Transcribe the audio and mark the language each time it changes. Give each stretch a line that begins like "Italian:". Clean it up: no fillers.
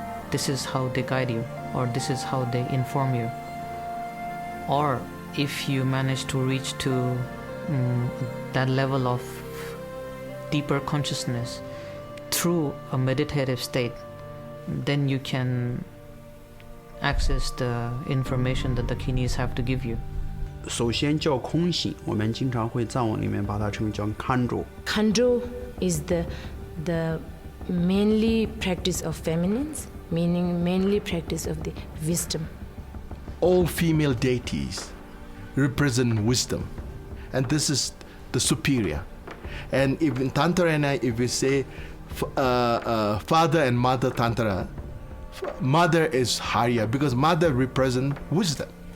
English: This is how they guide you, or this is how they inform you. Or if you manage to reach to that level of deeper consciousness through a meditative state, then you can access the information that the Dakinis have to give you.
Chinese: 首先叫空性，我们经常会藏文里面把它称为叫 Kanjo.
English: Kanjo is the mainly practice of feminines, meaning mainly practice of the wisdom. All female deities represent wisdom, and this is the superior. And if in Tantra, if we say father and mother Tantra, mother is higher because mother represents wisdom.